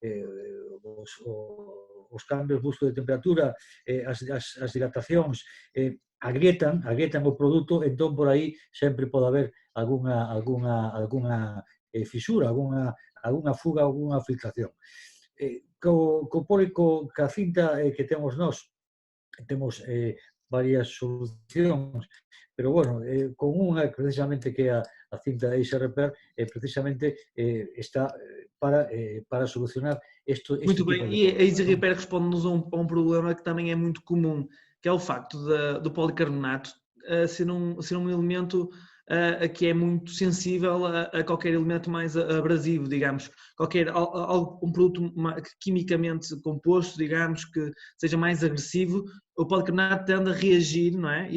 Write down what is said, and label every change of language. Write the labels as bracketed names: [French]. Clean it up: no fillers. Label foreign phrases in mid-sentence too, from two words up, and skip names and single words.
[Galician] Os cambios bruscos de temperatura, as dilatacións, agrietan o produto, entón por aí sempre pode haber algunha fisura, algunha fuga, algunha filtración. Ca cinta que temos nós, temos varias solucións, pero bueno, con unha precisamente que é a cinta Ace Repair, precisamente está para solucionar este [Portuguese] Muito [Galician] tipo [Portuguese] bem, [Galician] de [Portuguese] e a Easy [Galician] problemas. [Portuguese] Repair responde-nos a um problema que também é muito comum, que é o facto do policarbonato ser um elemento que é muito sensível a qualquer elemento mais abrasivo, digamos, um produto quimicamente composto, digamos, que seja mais agressivo, o policarbonato tende a reagir, não é?